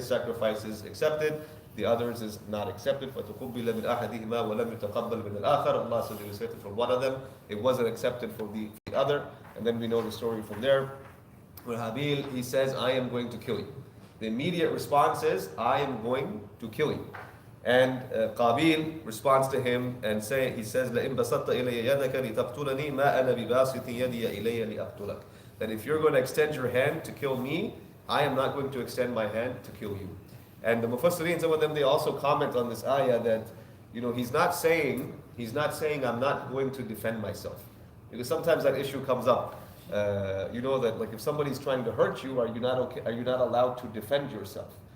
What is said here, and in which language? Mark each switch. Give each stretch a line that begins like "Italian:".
English: His sacrifice is accepted, the others is not accepted.
Arabic: فَتُقُبِّلَ مِنْ أَحَدِهِمَا وَلَمْ يُتَقَبَّلْ مِنَ الْآخَرِ.
English: Allah says it was accepted from one of them, it wasn't accepted for the other. And then we know the story from there, where Habil, he says, I am going to kill you. The immediate response is, I am going to kill you. And Qabil responds to him and he says,
Arabic: لَإِن بَسَطْتَ إِلَيَّ يَدَكَ لِتَقْتُلَنِي مَا أَنَا بِبَاسِطٍ يَدِيَ إِلَيَّ لِأَقْتُلَكَ.
English: That if you're going to extend your hand to kill me, I am not going to extend my hand to kill you. And the Mufassirin, some of them, they also comment on this ayah that, he's not saying I'm not going to defend myself. Because sometimes that issue comes up. That like if somebody's trying to hurt you, are you not allowed to defend yourself?